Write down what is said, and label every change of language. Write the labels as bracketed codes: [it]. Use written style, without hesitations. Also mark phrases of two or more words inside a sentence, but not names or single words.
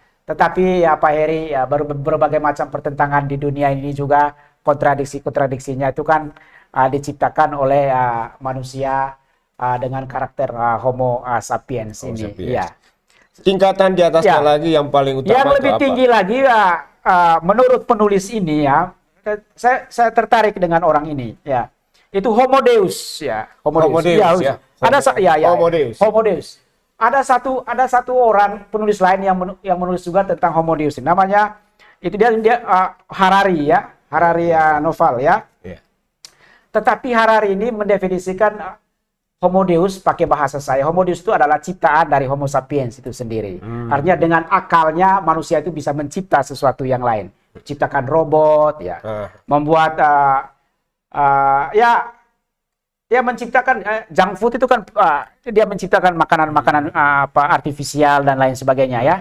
[id] Tetapi ya Pak Heri, ya berbagai macam pertentangan di dunia ini juga kontradiksinya itu kan diciptakan oleh manusia dengan karakter Homo sapiens Homo ini. sapiens. Ya. Tingkatan di atasnya Ya. lagi yang paling utama Yang itu lebih apa? tinggi lagi menurut penulis ini ya, saya tertarik dengan orang ini ya. Itu Homo Deus ya. Homo Deus, ya. Homo Deus. Homo Deus. Ada satu orang penulis lain yang menulis juga tentang Homo Deus. Namanya itu dia Harari ya, Harari novel ya. Iya. Tetapi Harari ini mendefinisikan Homo Deus pakai bahasa saya. Homo Deus itu adalah ciptaan dari Homo sapiens itu sendiri. Artinya dengan akalnya manusia itu bisa mencipta sesuatu yang lain, ciptakan robot ya, membuat ya menciptakan [en] junk food [id] itu kan dia menciptakan makanan-makanan artifisial dan lain sebagainya ya.